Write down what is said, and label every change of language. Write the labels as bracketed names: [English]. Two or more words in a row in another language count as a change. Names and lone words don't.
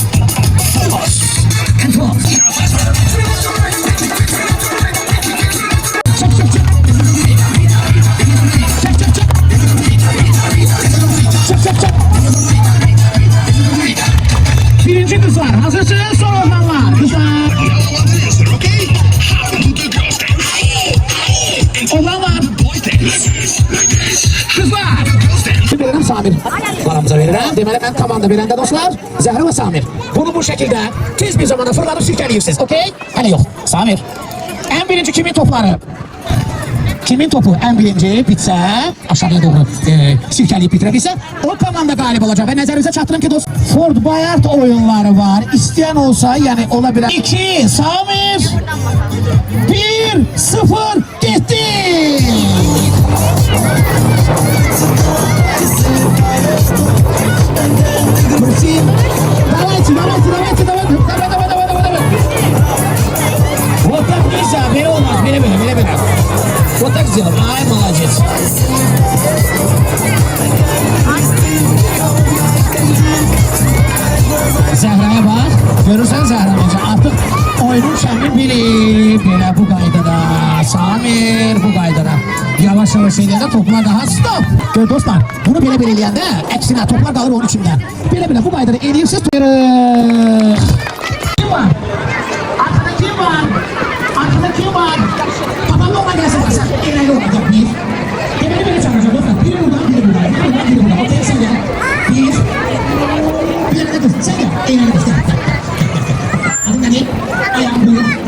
[English] Us and drums. Çak çak çak. Çak çak çak. Çak çak çak. [Turkish] Birinci kızlar hazırsınız, son olanlar. Kızlar. [English] Okay? How do the girls dance? [Turkish] Olanlar. [English] Boys dance. Like this. [Azerbaijani] Kızlar. Kim verirəm? Samir. Aramıza verirəm. Deməli mən komanda verəndə dostlar, Zəhra və Samir. Bunu bu şəkildə tez bir zamanda fırlanıp silkəliyirsiniz. Okey? Hələ yox. Samir. En birinci kimin topları? Kimin topu en birinci bitsə, aşağıya doğru silkəliyib bitirəbilsə, o komanda qalib olacaq. Və nəzərinizə çatdırım ki, dost, Fort Boyard oyunları var. İstəyən olsa, yəni ola bilər. 2, Samir. 1, 0, getdi. [Russian] Давайте. Вот так нельзя, бери у нас, бери. Вот так сделай. Ай, молодец. [Turkish] Zehra'ya bak. Görürsen Zehra bence artık oyunun şemini bilir. [Azerbaijani] Böyle bu qaydada. Samir bu qaydada. Yavaş eləyəndə toplar daha stop. Gör dostlar, bunu belə eləyəndə əksinə toplar qalır onun içində. Belə bu qaydada eləyirsiniz. [Turkish] Kim var? Arkada kim var? Babamla ona gelsin bak sen. Eğlenceli olacak bir. Demeli böyle çağıracak dostlar. Biri buradan, biri buradan. Okey sen gel. Bir yere dur. Sen gel. Eğlenceli dur. Adın ne? Ayağım buyur.